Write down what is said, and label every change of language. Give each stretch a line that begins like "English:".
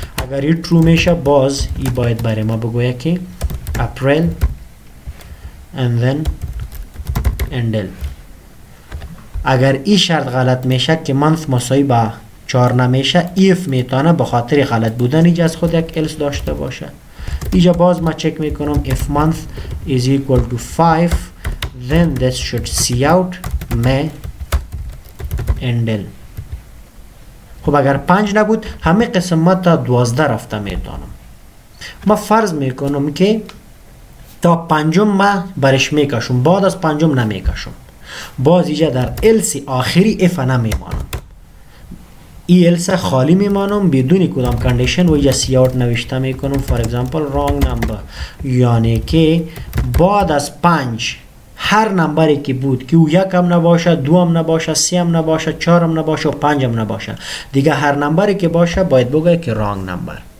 Persian: اگر این ترو میشه باز ای باید برای ما بگوید که اپریل and then اندل. اگر این شرط غلط میشه که منث مساوی با 4 نمیشه، ایف میتونه به خاطر غلط بودن اینجا از خود یک الس داشته باشه.
English: اینجا باز ما چک میکنم if month is equal to 5 then this should see out may اندل.
Persian: خب اگر 5 نبود همه قسمت تا 12 رفته میتونم. ما فرض میکنم که تا 5 ما برش میکشم، بعد از 5 نمیکشم. باز اینجا در الس آخری اف نمیمانم، ای الس خالی میمانم بدون کدام کندیشن و اینجا سی اوت نوشته میکنم فور اگزامپل رانگ نمبر، یعنی که بعد از 5 هر نمبری که بود که او 1 هم نباشه، 2 هم نباشه، 3 هم نباشه، 4 هم نباشه و 5 هم نباشه، دیگه هر نمبری که باشه باید بگه که رانگ نمبر.